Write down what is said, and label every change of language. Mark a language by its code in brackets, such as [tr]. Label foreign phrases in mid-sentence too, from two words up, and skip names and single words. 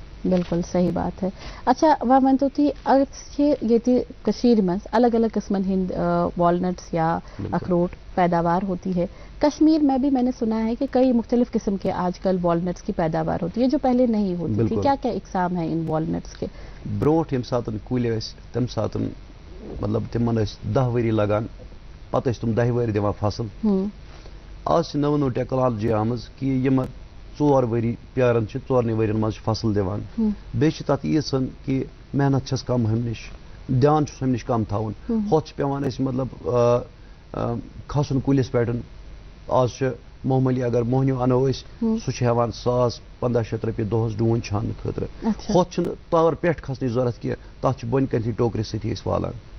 [ur] بالکل صحیح بات ہے اچھا وہ ونتو تھی کشیر میں الگ الگ قسمن ہند والنٹس یا اخروٹ پیداوار ہوتی ہے کشمیر میں بھی میں نے سنا ہے کہ کئی مختلف قسم کے آج کل والنٹس کی پیداوار ہوتی ہے جو پہلے نہیں ہوتی تھی کیا کیا اقسام ہے ان والنٹس کے [ks] برونٹھ یم ساتن کُلۍ ٲسۍ تمہِ ساتن مطلب تمن ٲسۍ 10 ؤری لگان پتہٕ ٲسۍ تِم 10 ؤری دِوان فصل آز چھِ نٔو ٹیکنالوجی آمٕژ کہ یِم 4 ؤری پیاران چھِ 4 ؤرین منٛز چھِ فصل دِوان بیٚیہِ چھِ تتھ ییٖژ کہ محنت چھس کم ہُمہِ نِش دھیان چھُس ہُمہِ نِش کم تھاوُن ہوٚتھ چھِ پیوان أسۍ مطلب کھسُن کُلِس پٮ۪ٹھ آز چھِ معموٗلی اگر موہنیوٗ انو أسۍ سُہ چھُ ہٮ۪وان 1,000-1,500 رۄپیہِ دۄہس ڈوٗنۍ چھانہٕ خٲطرٕ ہوٚتھ چھُنہٕ تور پٮ۪ٹھ کھسنٕچ ضروٗرت کینٛہہ تتھ چھُ بۄنہِ کَنتھٕے ٹوکرِ سۭتی أسۍ والان